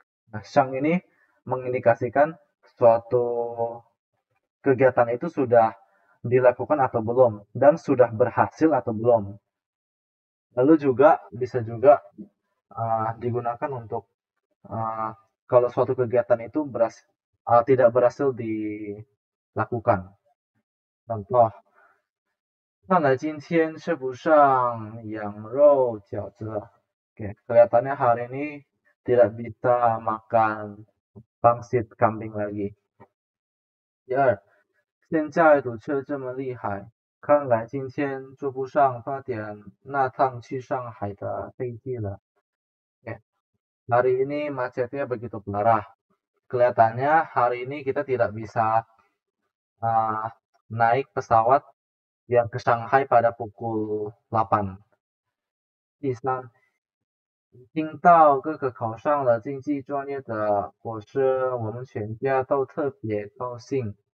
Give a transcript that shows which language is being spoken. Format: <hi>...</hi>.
<id>Nah, sang ini mengindikasikan suatu kegiatan itu sudah dilakukan atau belum, dan sudah berhasil atau belum. Lalu juga bisa juga digunakan untuk kalau suatu kegiatan itu tidak berhasil dilakukan.</id> <zh>Contoh, 看来今天吃不上羊肉饺子了。</zh> <id>Oke, kelihatannya hari ini tidak bisa makan pangsit kambing lagi.</id> <zh>第二，现在堵车这么厉害，看来今天坐不上8点那趟去上海的飞机了。</zh> <id>Oke, hari ini macetnya begitu parah. Kelihatannya hari ini kita tidak bisa naik pesawat yang ke Shanghai pada pukul 8.</id> <zh>第三，听到哥哥考上了经济专业的博士，我们全家都特别高兴。</zh>